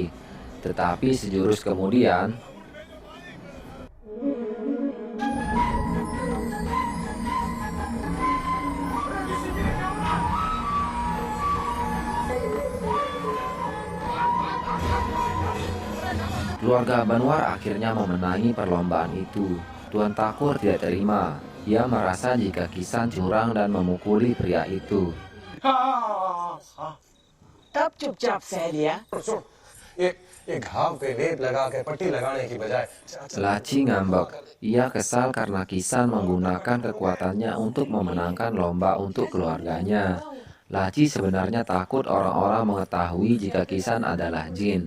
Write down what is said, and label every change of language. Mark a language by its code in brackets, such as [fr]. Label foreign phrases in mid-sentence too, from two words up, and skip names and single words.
[id] Tetapi sejurus kemudian, keluarga Banwar akhirnya memenangi perlombaan itu. Tuan Takur tidak terima. Ia merasa jika Kisan curang dan memukuli pria itu. [hi] तब चुपचाप सह लिया। [id] Laci ngambek. Ia kesal karena Kisan menggunakan kekuatannya untuk memenangkan lomba untuk keluarganya. Laci sebenarnya takut orang-orang mengetahui jika Kisan adalah jin.